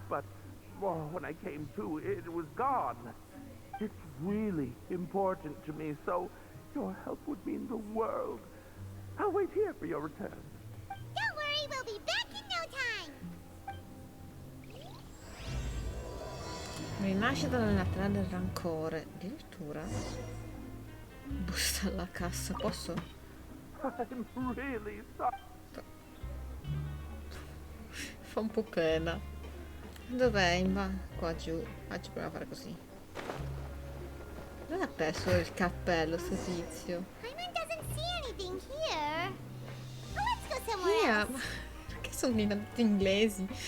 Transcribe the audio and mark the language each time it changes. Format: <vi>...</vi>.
<en>But when I came to, it was gone. It's really important to me, so your help would mean the world. I'll wait here for your return. Don't worry, we'll be back in no time.</en> <it>Rinascita nella terra del rancore. Addirittura. Busta alla cassa, posso?</it> <en>I'm really sorry.</en> <it>Fa un po' pena. Dov'è? Qua giù. Faccio prova a fare così. Dove ha perso il cappello sto tizio?</it> <en>Paimon doesn't see anything here. Well, let's go somewhere</en> <it>Ma</it> <en>else.</en> <it>perché sono tutti inglesi?</it>